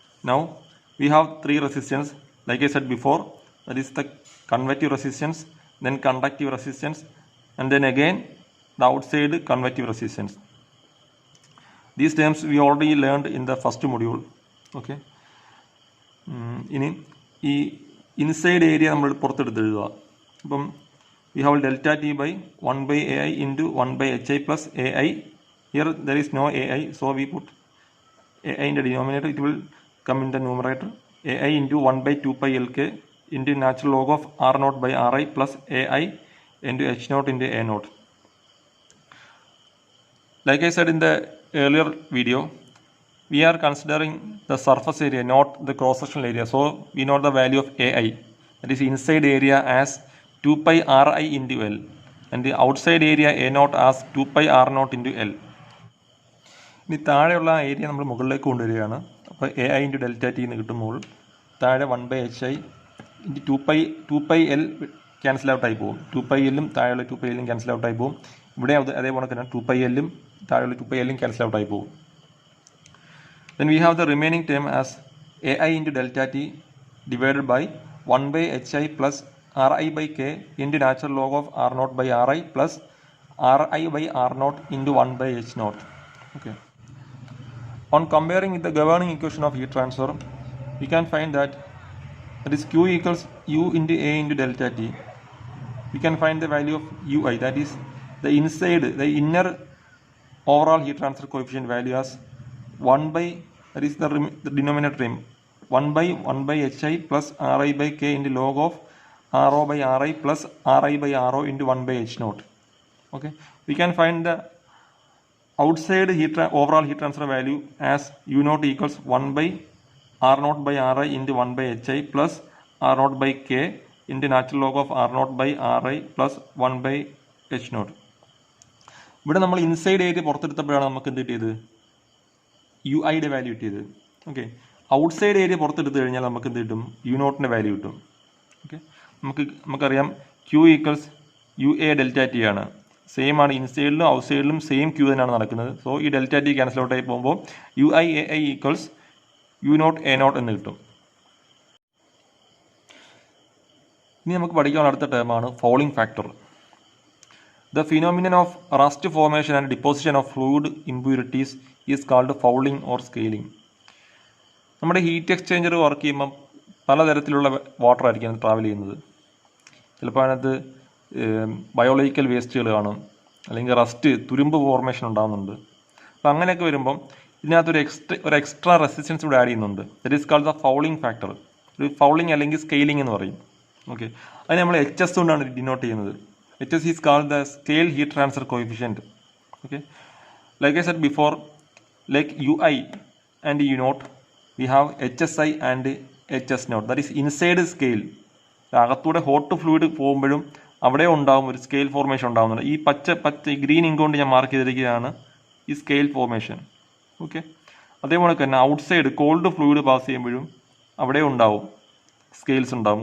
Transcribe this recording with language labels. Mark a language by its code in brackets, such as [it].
[en] Now we have three resistance, like I said before, that is the convective resistance, then conductive resistance, and then again the outside convective resistance. These terms we already learned in the first module. [ml] Okay, ഇനി ഈ inside area നമ്മൾ പുറത്തെടുത്ത് എഴുതുക. [en] അപ്പം we have delta T by 1 by AI into 1 by HI plus AI. Here there is no AI, so we put AI in the denominator. It will come in the numerator. AI into 1 by 2 pi LK into natural log of R0 by Ri plus AI into H0 into A0. Like I said in the earlier video, we are considering the surface area, not the cross-sectional area. So we know the value of AI, that is inside area, as 2 pi Ri into L, and the outside area A0 as 2 pi R0 into L. [ml] ഇനി താഴെയുള്ള area നമ്മൾ മുകളിലേക്ക് കൊണ്ടുവരികയാണ്. അപ്പോൾ A I into delta T എന്ന് കിട്ടുമ്പോൾ താഴെ 1 by H I into two pi L cancel out ആയി പോകും. 2 പൈ എല്ലും താഴെയുള്ള 2 പൈ എല്ലും ക്യാൻസൽ ഔട്ട് ആയി പോകും. ഇവിടെ അതേപോലെ തന്നെ 2 പൈ എല്ലും താഴെയുള്ള 2 പൈ എല്ലും ക്യാൻസൽ ഔട്ട് ആയി പോകും. [en] Then we have the remaining term as AI into delta T divided by 1 by HI plus Ri by K into natural log of R0 by Ri plus Ri by R0 into 1 by H0. Okay. On comparing with the governing equation of heat transfer, we can find that is Q equals U into A into delta T. We can find the value of Ui, that is the inner overall heat transfer coefficient value as 1 by, that is the denominator term, 1 by Hi plus Ri by K into log of Ro by Ri plus Ri by Ro into 1 by H0. Okay, we can find the outside overall heat transfer value as U naught equals 1 by R naught by Ri into 1 by Hi plus R naught by K into natural log of R naught by Ri plus 1 by H naught. [ml] ഇവിടെ നമ്മൾ inside area പുറത്തെടുത്തപ്പോഴാണ് നമുക്ക് എന്ത് കിട്ടിയത്, U ഐയുടെ value കിട്ടിയത്. Okay, outside area പുറത്തെടുത്ത് കഴിഞ്ഞാൽ നമുക്ക് എന്ത് കിട്ടും, യു നോട്ടിൻ്റെ വാല്യൂ കിട്ടും. ഓക്കെ, നമുക്കറിയാം Q equals U A delta T ആണ്. സെയിം ആണ്, ഇൻസൈഡിലും ഔട്ട്സൈഡിലും സെയിം ക്യൂ തന്നെയാണ് നടക്കുന്നത്. സോ ഈ ഡെൽറ്റ ടി ക്യാൻസൽ ഔട്ട് ആയി പോകുമ്പോൾ U I A I equals you not A not എന്ന് കിട്ടും. ഇനി നമുക്ക് പഠിക്കാനുള്ള അടുത്ത ടേമാണ് fouling factor. [en] The phenomenon of rust formation and deposition of fluid impurities is called fouling or scaling. [ml] നമ്മുടെ ഹീറ്റ് എക്സ്ചേഞ്ചർ വർക്ക് ചെയ്യുമ്പം പലതരത്തിലുള്ള വാട്ടർ ആയിരിക്കും ട്രാവൽ ചെയ്യുന്നത്. ചിലപ്പോൾ അതിനകത്ത് ബയോളജിക്കൽ വേസ്റ്റുകൾ കാണും, അല്ലെങ്കിൽ റസ്റ്റ് തുരുമ്പ് ഫോർമേഷൻ ഉണ്ടാകുന്നുണ്ട്. അപ്പോൾ അങ്ങനെയൊക്കെ വരുമ്പം ഇതിനകത്തൊരു എക്സ്ട്രാ റെസിസ്റ്റൻസ് ഇവിടെ ആഡ് ചെയ്യുന്നുണ്ട്. That is called the fouling factor. ഒരു ഫൗളിംഗ് അല്ലെങ്കിൽ സ്കെയിലിംഗ് എന്ന് പറയും. ഓക്കെ, അത് നമ്മൾ HS കൊണ്ടാണ് ഡിനോട്ട് ചെയ്യുന്നത്. [en] HS is called the scale heat transfer coefficient. Okay, like I said before, like UI and U naught, we have HSI and HS naught. That is inside scale. [ml] അകത്തൂടെ hot fluid പോകുമ്പോഴും അവിടെ ഉണ്ടാകും ഒരു scale formation ഉണ്ടാകുന്നുണ്ട്. ഈ പച്ച green ink കൊണ്ട് ഞാൻ mark ചെയ്തിരിക്കുകയാണ് ഈ സ്കെയിൽ ഫോർമേഷൻ. ഓക്കെ, അതേപോലെ തന്നെ ഔട്ട്സൈഡ് കോൾഡ് ഫ്ലൂയിഡ് പാസ് ചെയ്യുമ്പോഴും അവിടെ ഉണ്ടാവും സ്കെയിൽസ് ഉണ്ടാവും.